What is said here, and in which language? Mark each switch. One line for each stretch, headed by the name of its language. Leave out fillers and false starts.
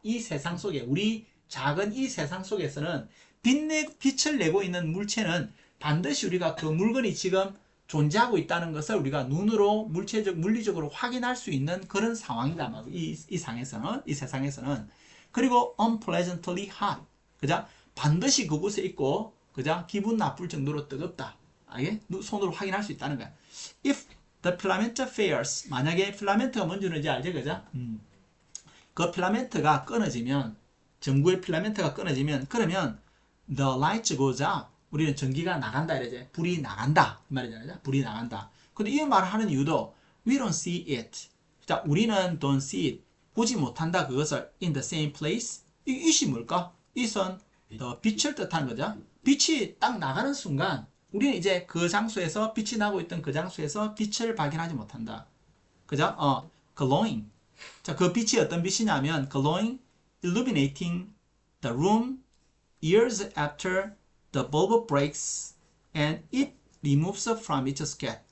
Korean: 이 세상 속에 우리 작은 이 세상 속에서는 빛을 내고 있는 물체는 반드시 우리가 그 물건이 지금 존재하고 있다는 것을 우리가 눈으로 물리적으로 확인할 수 있는 그런 상황이다. 이 상에서는, 이 세상에서는.
English: 그리고 unpleasantly hot.
Korean: 그죠? 반드시 그곳에 있고, 그죠? 기분 나쁠 정도로 뜨겁다. 알게? 손으로 확인할 수 있다는 거야.
English: If the filament fails.
Korean: 만약에 필라멘트가 뭔지 알지? 그죠? 그 필라멘트가 끊어지면, 전구의 필라멘트가 끊어지면, 그러면
English: the light goes out.
Korean: 우리는 전기가 나간다 이러지. 불이 나간다 이 말이잖아요. 불이 나간다. 근데 이 말을 하는 이유도
English: we don't see it.
Korean: 자, 우리는
English: don't see it.
Korean: 보지 못한다 그것을
English: in the same place.
Korean: 이 it이 뭘까? it은 빛을 뜻하는 거죠. 빛이 딱 나가는 순간 우리는 이제 그 장소에서 빛이 나고 있던 그 장소에서 빛을 발견하지 못한다. 그죠? glowing. 자, 그 빛이 어떤 빛이냐면
English: glowing, illuminating the room years after the bulb breaks and it removes from its scat.